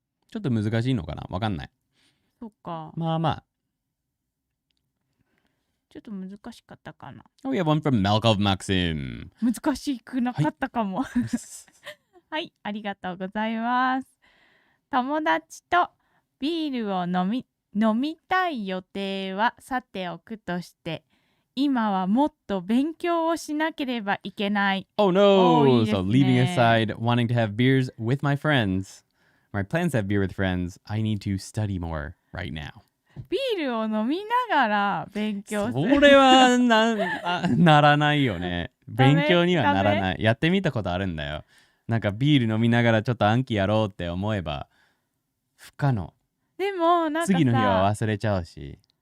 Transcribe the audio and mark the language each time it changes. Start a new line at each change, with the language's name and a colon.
Japanese: ちょっと難しいのかな？わかんない。そっか。まあまあ。ちょっと難しかったかな。
English: We have one from Malkov Maxim.
Japanese: 難しくなかったかも。はい、ありがとうございます。友達とビールを飲みたい予定はさておくとして、今はもっと勉強をしなければいけない。
English: Oh no!
Japanese: いいですね。
English: So leaving aside wanting to have beers with my friends, my plans to have beer with friends, I need to study more right now.
Japanese: ビールを飲みながら勉強する。それはならないよね。勉強にはならない。やってみたことあるんだよ。なんかビール飲みながらちょっと暗記やろうって思えば不可能。でもなんかさ、次の日は忘れちゃうし。